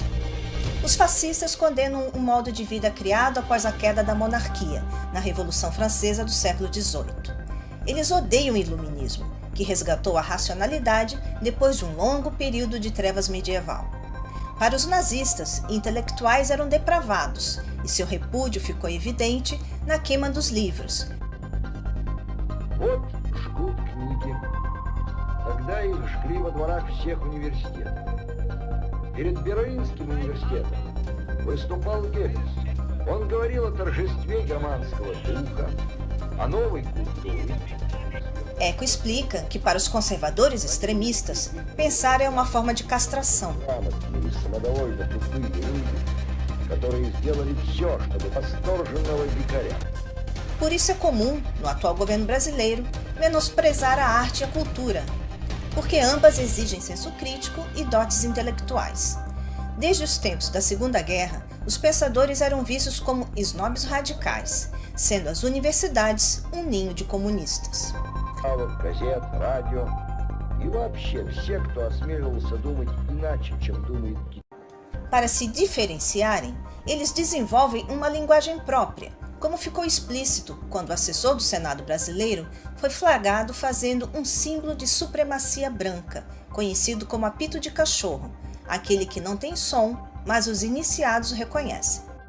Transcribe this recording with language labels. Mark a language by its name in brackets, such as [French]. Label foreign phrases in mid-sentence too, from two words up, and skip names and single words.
[Portuguese] Os fascistas condenam um modo de vida criado após a queda da monarquia, na Revolução Francesa do século XVIII. Eles odeiam o iluminismo, que resgatou a racionalidade depois de um longo período de trevas medieval. Para os nazistas, intelectuais eram depravados, e seu repúdio ficou evidente na queima dos livros. [Russian] Вот жгут книги. Тогда их жгли во дворах всех университетов. Перед Берлинским университетом выступал Геббельс. Он говорил о торжестве германского духа, о новой культуре. [Portuguese] Eco explica que para os conservadores extremistas, pensar é uma forma de castração. [Russian] Грамотные, самодовольно тупые люди, которые сделали все, чтобы восторженного дикаря. [Portuguese] Por isso é comum, no atual governo brasileiro, menosprezar a arte e a cultura, porque ambas exigem senso crítico e dotes intelectuais. Desde os tempos da Segunda Guerra, os pensadores eram vistos como snobs radicais, sendo as universidades um ninho de comunistas. [Russian] Газет, радио и вообще все, кто осмеливался думать иначе, чем думает Гитлер. [Portuguese] Para se diferenciarem, eles desenvolvem uma linguagem própria, como ficou explícito quando o assessor do Senado brasileiro foi flagrado fazendo um símbolo de supremacia branca, conhecido como apito de cachorro, aquele que não tem som, mas os iniciados o reconhecem.